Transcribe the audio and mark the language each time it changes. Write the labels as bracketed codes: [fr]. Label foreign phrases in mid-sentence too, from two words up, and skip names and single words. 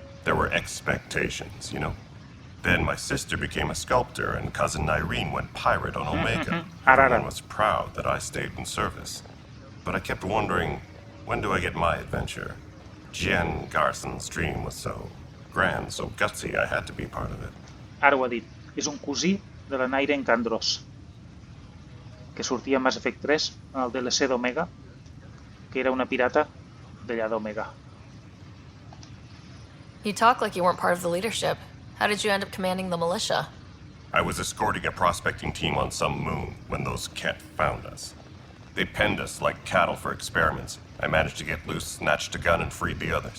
[en] There were expectations, you know? Then my sister became a sculptor, and cousin Irene went pirate on Omega. Ara. Everyone was proud that I stayed in service. But I kept wondering, when do I get my adventure? Jen Garson's dream was so grand, so gutsy, I had to be part of it. [ca] Ara ho ha dit. És un cosí de la Nilken Kandros, que sortia a Mass Effect 3 en el DLC d'Omega, que era una pirata d'allà d'Omega. [en] You talk like you weren't part of the leadership. How did you end up commanding the militia? I was escorting a prospecting team on some moon when those Ket found us. They penned us like cattle for experiments. I managed to get loose, snatched a gun, and freed the others.